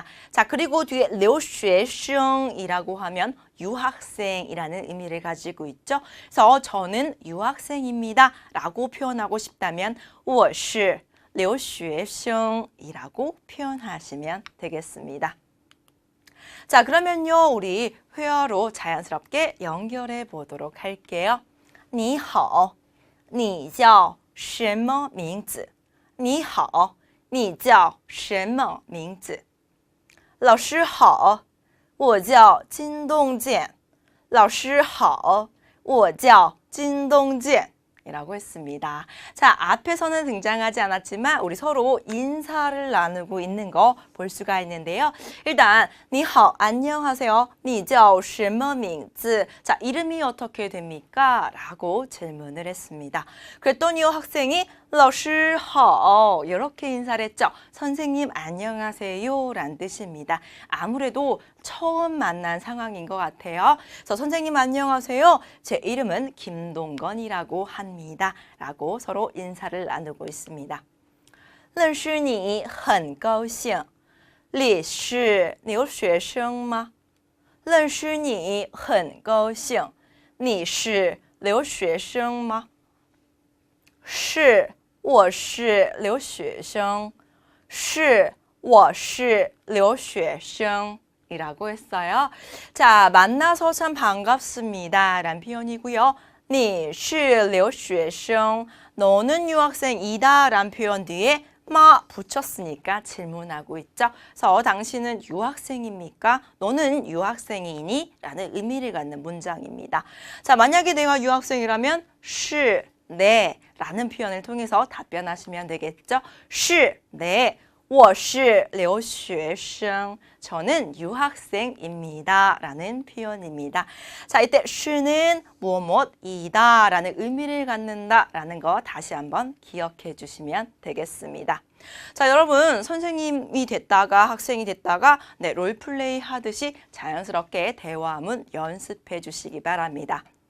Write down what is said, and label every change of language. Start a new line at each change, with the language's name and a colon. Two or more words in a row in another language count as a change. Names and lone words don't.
Korean: 자, 그리고 뒤에 留学生 이라고 하면 유학생이라는 의미를 가지고 있죠. 그래서 저는 유학생입니다 라고 표현하고 싶다면
Chinese: 我是留学生
Korean: 이라고 표현하시면 되겠습니다. 자, 그러면요, 우리 회화로 자연스럽게 연결해 보도록 할게요.
Chinese: 你好,你叫什么名字? 你好,你叫什么名字? 老师好,我叫金东健. 老师好,我叫金东健.
Korean: 이라고 했습니다. 자, 앞에서는 등장하지 않았지만 우리 서로 인사를 나누고 있는 거 볼 수가 있는데요.
Chinese: 일단 你好, 안녕하세요. 你叫什么名字?
Korean: 자, 이름이 어떻게 됩니까? 라고 질문을 했습니다. 그랬더니요, 학생이
Chinese: 老师好
Korean: 이렇게 인사를 했죠. 선생님 안녕하세요 라는 뜻입니다. 아무래도 처음 만난 상황인 것 같아요. 그래서 선생님 안녕하세요. 제 이름은 김동건이라고 합니다. 라고 서로 인사를 나누고 있습니다.
Chinese: 认识你很高兴你是留学生吗? 认识你很高兴你是留学生吗? 是我是留学生是我是留学生
Korean: 이라고 했어요. 자, 만나서 참 반갑습니다 라는 표현이고요.
Chinese: 你是留学生
Korean: 너는 유학생이다 라는 표현 뒤에 마 붙였으니까 질문하고 있죠. 그래서 당신은 유학생입니까? 너는 유학생이니? 라는 의미를 갖는 문장입니다. 자, 만약에 내가 유학생이라면 是, 네 라는 표현을 통해서 답변하시면 되겠죠. 是, 네.
Chinese: 我是留学生
Korean: 저는 유학생입니다 라는 표현입니다. 자, 이때 是는 무엇이다 라는 의미를 갖는다 라는 거 다시 한번 기억해 주시면 되겠습니다. 자, 여러분 선생님이 됐다가 학생이 됐다가 네, 롤플레이 하듯이 자연스럽게 대화문 연습해 주시기 바랍니다.